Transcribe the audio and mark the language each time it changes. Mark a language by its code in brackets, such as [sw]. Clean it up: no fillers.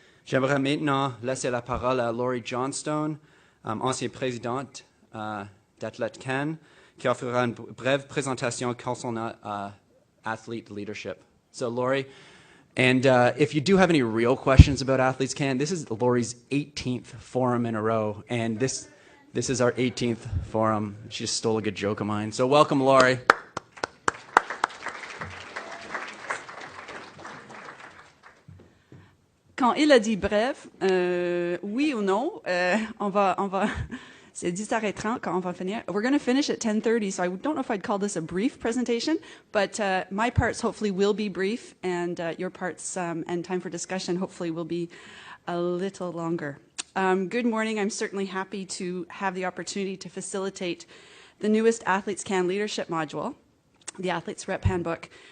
[fr] J'aimerais maintenant laisser la parole à Laurie Johnstone, ancienne présidente d'Athlète Can, qui offrira une brève présentation concernant athlete leadership. [en] So, Laurie, and if you do have any real questions about Athletes Can, this is Laurie's 18th forum in a row, and this is our 18th forum. She just stole a good joke of mine. So welcome, Laurie. [fr] Quand il a dit bref, oui ou non, on va c'est 10h30 quand on va finir. [en] We're going to finish at 10:30, so I don't know if I'd call this a brief presentation, but my parts hopefully will be brief, and your parts and time for discussion hopefully will be a little longer. Good morning. I'm certainly happy to have the opportunity to facilitate the newest Athletes Can leadership module, the Athletes Rep Handbook.